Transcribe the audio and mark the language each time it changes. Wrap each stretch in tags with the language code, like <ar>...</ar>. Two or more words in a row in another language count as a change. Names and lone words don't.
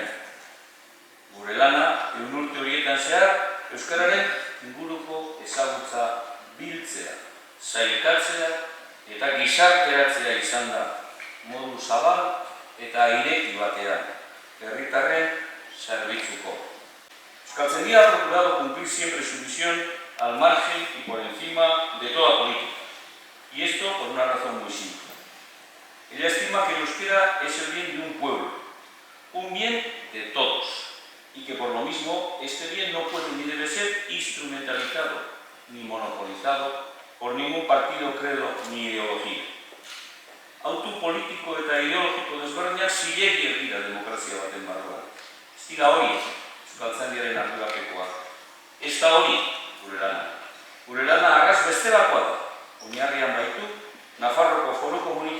<eu>Gure lana, 100 urte horietan zehar, euskararen inguruko ezagutza biltzea, sailkatzea eta gizarteratzea izan da, modu zabal eta ireki batean, herritarren zerbitzuko.</eu> <es>Euskaltzaindia ha procurado cumplir siempre su misión al margen y por encima de toda política. Y esto por una razón muy simple. Ella estima que el euskera es el bien de un pueblo, un bien de todos, y que por lo mismo este bien no puede ni debe ser instrumentalizado ni monopolizado por ningún partido, credo ni ideología.</es> <eu>Autu politiko eta ideologiko desberdinak zilegi dira demokrazia baten barruan. Ez dira hori Euskaltzaindiaren ardurapekoa. Ez da hori gure lana. Gure lana arras bestelakoa da. Oinarrian baitu Nafarroko Foruko</eu>